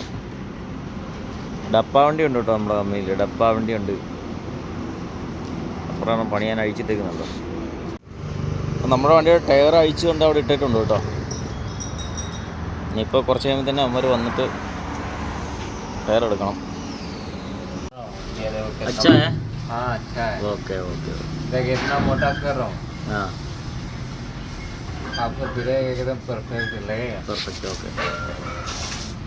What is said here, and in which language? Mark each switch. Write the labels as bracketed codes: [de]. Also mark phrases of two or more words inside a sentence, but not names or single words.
[ml] ഡപ്പ വണ്ടി ഉണ്ട് കേട്ടോ നമ്മുടെ കമ്പനിയിൽ. ഡപ്പ വണ്ടിയുണ്ട്. അപ്പുറമാണ് പണിയാൻ അഴിച്ചിട്ടേക്കുന്നുണ്ടോ. അപ്പം നമ്മുടെ വണ്ടിയുടെ ടയർ അഴിച്ചുകൊണ്ട് അവിടെ ഇട്ടിട്ടുണ്ട് കേട്ടോ. ഇനിയിപ്പോൾ കുറച്ച് കഴിയുമ്പോൾ തന്നെ അവന്മാർ വന്നിട്ട് ടയർ എടുക്കണം. [hi] अच्छा है? हाँ अच्छा है. [en] okay okay. [hi] देखिए इतना मोटा कर रहा हूँ. हाँ. आपको फिर एकदम परफेक्ट लगेगा. [en] perfect okay.